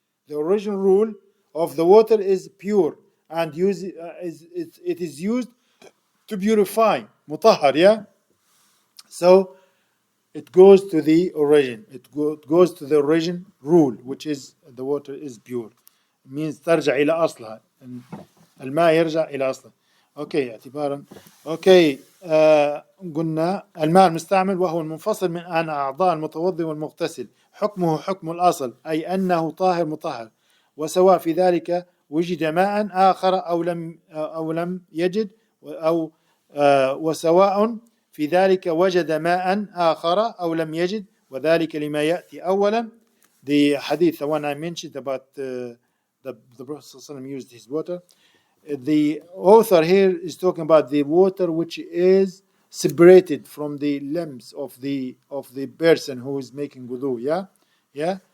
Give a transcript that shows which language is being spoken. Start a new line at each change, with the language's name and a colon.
English: The original rule of the water is pure and it is used to purify. Mutahhar, yeah? So it goes to the origin. It goes to the origin rule, which is the water is pure.
Arabic: It means ترجع إلى أصلها. الماء يرجع إلى أصله. أوكي اعتبارا. أوكي قلنا الماء المستعمل وهو المنفصل من عن أعضاء المتوضئ والمغتسل، حكمه حكم الأصل، أي أنه طاهر مطهر، وسواء في ذلك وجد ماء آخر أو لم يجد، أو وسواء في ذلك وجد ماء آخر أو لم يجد، وذلك لما يأتي أولا.
English: The hadith, the one I mentioned about the Prophet ﷺ used his water. The author here is talking about the water which is separated from the limbs of the person who is making wudu. Yeah.